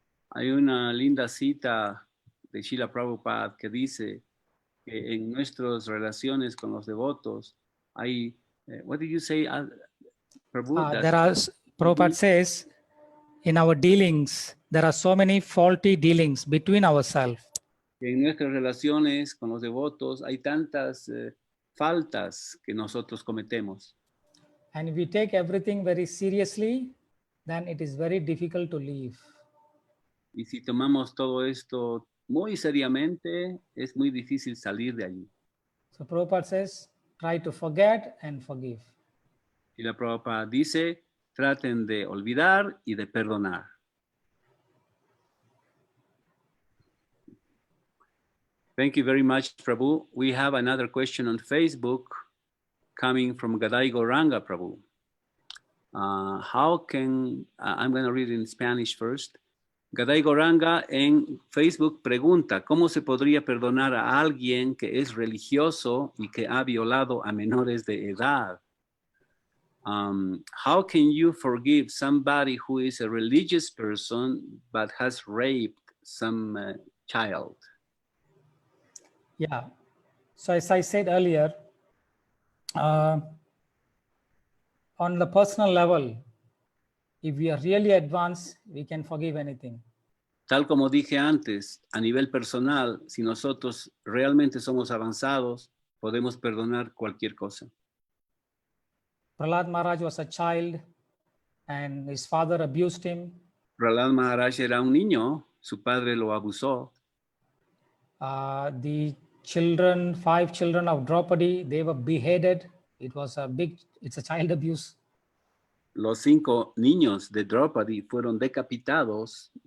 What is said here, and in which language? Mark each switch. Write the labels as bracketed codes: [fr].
[es] Hay una linda cita de Srila Prabhupada que dice que en nuestras relaciones con los devotos hay, [en] what did you say, Prabhupada? Prabhupada says, in our dealings, there are so many faulty dealings between ourselves. [es] En nuestras relaciones con los devotos hay tantas faltas que nosotros cometemos. [en] And if we take everything very seriously, then it is very difficult to live. [es] Y si tomamos todo esto muy seriamente, es muy difícil salir de allí. [en] So Prabhupada says, try to forget and forgive. [es] Y la Prabhupada dice, traten de olvidar y de perdonar. [en] Thank you very much, Prabhu. We have another question on Facebook coming from Gadai Goranga, Prabhu. I'm going to read it in Spanish first. [es] Gadai Goranga en Facebook pregunta, ¿cómo se podría perdonar a alguien que es religioso y que ha violado a menores de edad? [en] How can you forgive somebody who is a religious person but has raped some child? Yeah. So as I said earlier, on the personal level, if we are really advanced, we can forgive anything. [es] Tal como dije antes, a nivel personal, si nosotros realmente somos avanzados, podemos perdonar cualquier cosa. [en] Prahlad Maharaj was a child and his father abused him. [es] Prahlad Maharaj era un niño, su padre lo abusó. [en] The 5 children of Draupadi, they were beheaded. It's a child abuse. [es] Los 5 niños de Draupadi fueron decapitados.